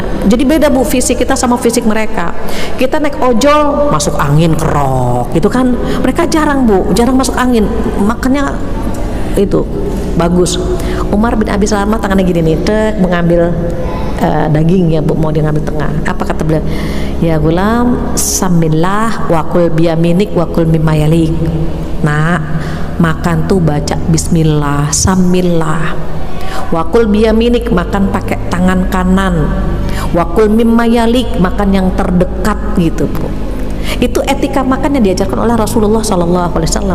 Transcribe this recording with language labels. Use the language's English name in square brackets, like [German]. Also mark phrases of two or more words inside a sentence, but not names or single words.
[Indonesian] Jadi beda, Bu, fisik kita sama fisik mereka. Kita naik ojol masuk angin kerok gitu kan. Mereka jarang, Bu, jarang masuk angin. Makannya itu bagus. Umar bin Abi Salamah tangannya gini nih, tek, mengambil daging ya, Bu, mau dia ngambil tengah. Apa kata beliau? [Arabic] يا غلام, سم الله وكل بيمينك وكل مما يليك. [Indonesian] Nah, makan tuh baca bismillah, samillah. [Arabic] وكل بيمينك, [Indonesian] makan pakai tangan kanan. [Arabic] وكل مما يليك, [Indonesian] makan yang terdekat gitu, Bu. Itu etika makan yang diajarkan oleh Rasulullah SAW.